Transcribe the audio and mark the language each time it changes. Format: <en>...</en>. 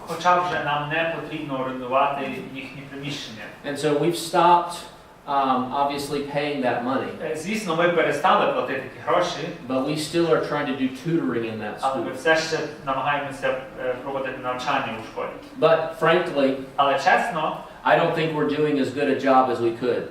<uk>хоча вже нам не потрібно орендувати їхні приміщення.</uk> <en>And so we've stopped, obviously, paying that money,</en> <uk>Звісно, ми перестали платити ті гроші,</uk> <en>but we still are trying to do tutoring in that</en> <uk>але</uk> <en>school.</en> <uk>ми все ще намагаємося проводити навчання у школі.</uk> <en>But frankly,</en> <uk>Але чесно,</uk> <en>I don't think we're doing as good a job as we could.</en>